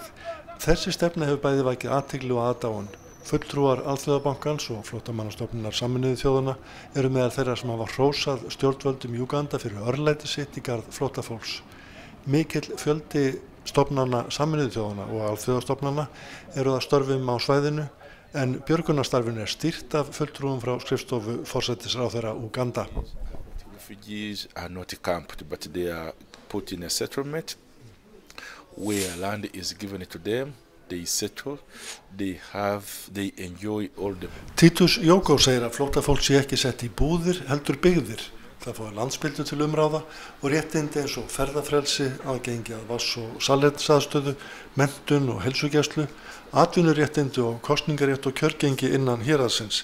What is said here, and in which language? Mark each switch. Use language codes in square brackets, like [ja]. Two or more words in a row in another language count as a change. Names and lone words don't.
[is] Þessi stefna hefur bæði vakið athygli og aðdáun. Fulltrúar Alþjóðabankans og Flóttamannastofnunar Sameinuðu þjóðanna eru meðal þeirra sem hafa hrósað stjórnvöldum í Úganda fyrir örlæti sitt í garð flóttafólks. Mikill fjöldi stofnana Sameinuðu þjóðanna og alþjóðastofnana eru að störfum á svæðinu en björgunarstarfinu stýrt af fulltrúum frá skrifstofu forsætisráðherra Úganda. [en] Refugees are not camped, but they are put in a settlement where land is given to them. They settle, they enjoy all the... [is] Títus Jókó segir að flóttafólk sé ekki sett í búðir, heldur byggðir. Það fái landspildu til umráða og réttindi eins og ferðafrelsi, aðgengi að vatns- og salernsaðstöðu, menntun og heilsugæslu, atvinnuréttindi og kosningarétt og kjörgengi innan héraðsins.